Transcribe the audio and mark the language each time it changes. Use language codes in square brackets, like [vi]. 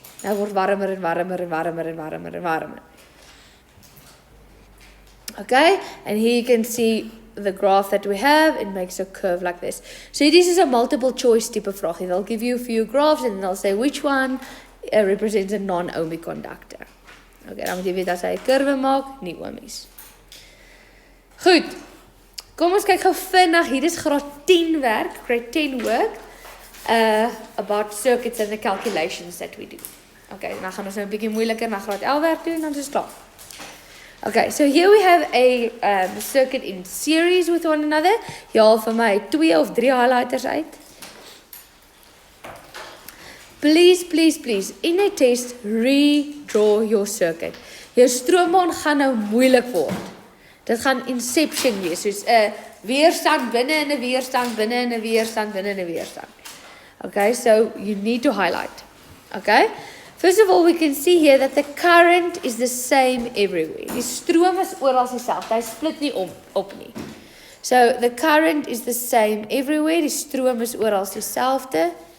[af] Hy word warmer en warmer en warmer en warmer en warmer. [en] Okay, and here you can see the graph that we have. It makes a curve like this. So this is a multiple choice type of vraag. They'll give you a few graphs and they'll say which one represents a non-ohmic conductor. [af] Okay, dan moet jy weet as hy 'n kurwe maak, nie ohmies. Goed. Kom ons kyk gou vinnig. Hier is graad 10 werk, [en] grade 10 work about circuits and the calculations that we do. [af] Okay, dan gaan ons nou 'n bietjie moeiliker na graad 11 werk doen en dan is dit klaar. [en] Okay, so here we have a circuit in series with one another. [af] Jy haal vir my 2 of 3 highlighters uit. [en] Please, in a test, redraw your circuit. [af] Jou stroombaan gaan nou moeilik word. Dit gaan inception wees, soos 'n weerstand binne in 'n weerstand, binne in 'n weerstand, binne in 'n weerstand. [en] Okay, so you need to highlight. Okay? First of all, we can see here that the current is the same everywhere. [af] Die stroom is oral dieselfde. Hy split nie op nie. [en] So the current is the same everywhere. [af] Die stroom is oral dieselfde.